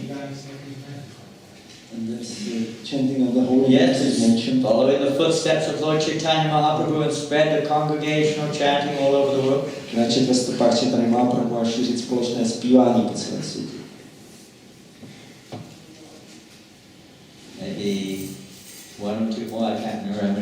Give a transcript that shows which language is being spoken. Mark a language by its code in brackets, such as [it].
[en] And there's the chanting of the holy Yes, names is mentioned. following the footsteps of Lord Chaitanya Mahaprabhu and spread the congregational chanting all over the world. [cs] Kráčet ve stopách Chaitanya Mahaprabhu a šířit společné zpívání po celém světě. [en] Maybe one or two more, I can't remember.